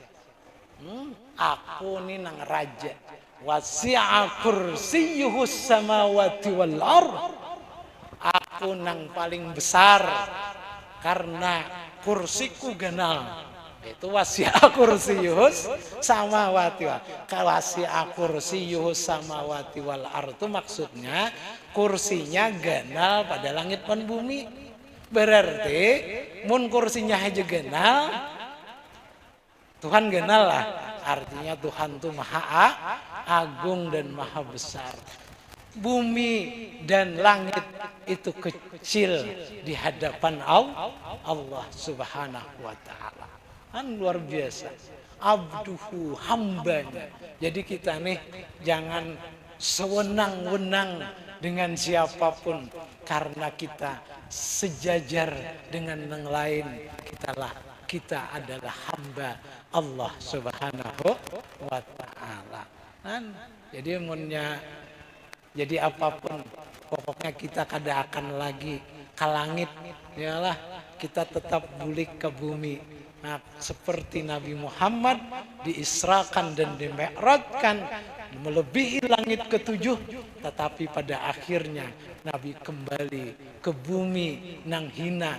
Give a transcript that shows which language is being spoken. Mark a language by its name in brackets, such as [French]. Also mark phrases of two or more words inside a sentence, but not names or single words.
[Banjar] Aku ni nang raja, [Arabic] وسع كرسيه السماوات والأرض. [Banjar] Aku nang paling besar karena kursiku genal. [Arabic] Itu وسع كرسيه السماوات وال. وسع كرسيه السماوات والأرض [Banjar] maksudnya kursinya genal pada langit dan bumi. Berarti mun kursinya aja genal, Tuhan genal lah. Artinya Tuhan tuh maha agung dan maha besar. Bumi dan langit itu kecil di hadapan Allah [Arabic] سبحانه وتعالى. [Banjar] Kan luar biasa. Abduhu, hambanya. Jadi kita nih jangan sewenang-wenang dengan siapapun. Karena kita sejajar dengan yang lain. Kita adalah hamba Allah [Arabic] سبحانه وتعالى. [Banjar] Kan? Jadi apapun pokoknya kita kada akan lagi ke langit, yalah kita tetap bulik ke bumi. Nah, seperti Nabi Muhammad diisrakan dan dimi'rajkan melebihi langit ketujuh, tetapi pada akhirnya Nabi kembali ke bumi nang hina.